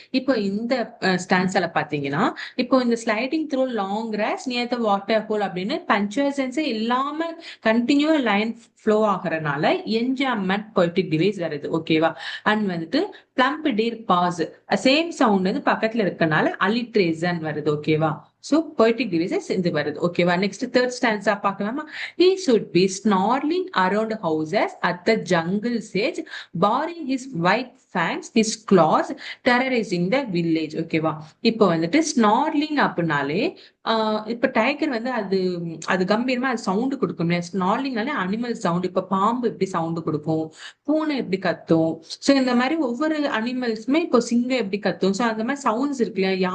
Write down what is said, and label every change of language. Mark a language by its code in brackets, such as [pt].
[ta] இப்போ இந்த ஸ்டான்ஸ்ல பாத்தீங்கன்னா, இப்போ இந்த sliding through long cross near the water whole அப்படின்னு பஞ்சுவேஷன்ஸே இல்லாம கண்டினியூவா line flow ஆகுறனால enjoyment poetic device வருது. ஓகேவா? அண்ட் வந்துட்டு plump deer pass same sound வந்து பக்கத்துல இருக்கனால அலிட்ரேசன் வருது. ஓகேவா? சோ பொய்டிக் டிவைசஸ் இது வருது. ஓகேவா? நெக்ஸ்ட் தேர்ட் ஸ்டான்ஸா பார்க்கலாமா? [en] He should be snarling around houses at the jungle's edge, baring his white fangs, his claws, terrorizing the village. [ta] ஓகேவா? இப்போ வந்துட்டு ஸ்னார்லிங் அப்படின்னாலே இப்ப டைகர் வந்து அது அது கம்பீரமா அது சவுண்ட் கொடுக்கும். ஸ்னார்லிங்னாலே அனிமல் சவுண்ட். இப்ப பாம்பு எப்படி சவுண்ட் கொடுக்கும், பூனை எப்படி கத்தும், சோ இந்த மாதிரி ஒவ்வொரு அனிமல்ஸுமே இப்போ சிங்கம் எப்படி கத்தும், சோ அந்த மாதிரி சவுண்ட்ஸ் இருக்கு இல்லையா?